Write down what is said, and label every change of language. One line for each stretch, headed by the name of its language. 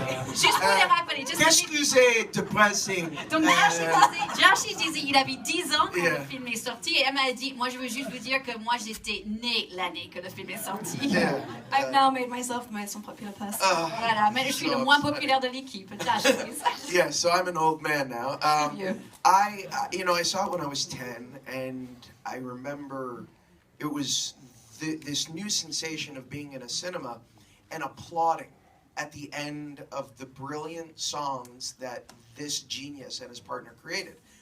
French: Juste pour les rappeler. Qu'est-ce que c'est depressing? Donc Josh disait il avait 10 ans quand le film est sorti et elle m'a dit moi je veux juste vous dire que moi j'étais née l'année que le film est sorti.
English: Yeah. I've now made myself the most unpopular person.
French: Voilà, mais je suis le moins populaire de l'équipe.
English: Josh, please. Yeah, so I'm an old man now. Yeah. I saw it when I was 10, and I remember it was this new sensation of being in a cinema and applauding at the end of the brilliant songs that this genius and his partner created.